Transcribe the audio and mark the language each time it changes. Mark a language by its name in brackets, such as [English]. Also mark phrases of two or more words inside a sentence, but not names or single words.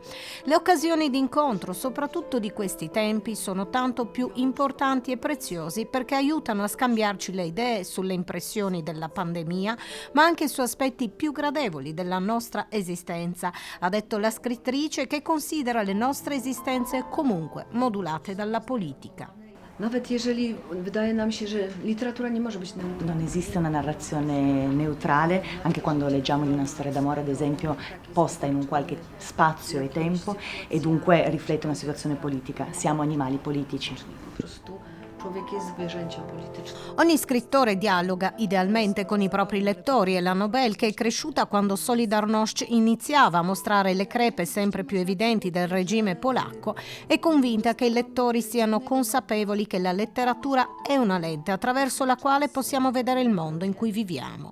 [Italian] Le occasioni di incontro, soprattutto di questi tempi, sono tanto più importanti e preziosi perché aiutano a scambiarci le idee sulle impressioni della pandemia, ma anche su aspetti più gradevoli della nostra esistenza, ha detto la scrittrice, che considera le nostre esistenze comunque modulate dalla politica. [Polish] Nawet jeżeli wydaje nam się, że literatura nie może być neutralna. [Italian] Non esiste una narrazione neutrale, anche quando leggiamo di una storia d'amore, ad esempio, posta in un qualche spazio e tempo e dunque riflette una situazione politica. Siamo animali politici. Ogni scrittore dialoga idealmente con i propri lettori e la Nobel, che è cresciuta quando Solidarność iniziava a mostrare le crepe sempre più evidenti del regime polacco, è convinta che i lettori siano consapevoli che la letteratura è una lente attraverso la quale possiamo vedere il mondo in cui viviamo.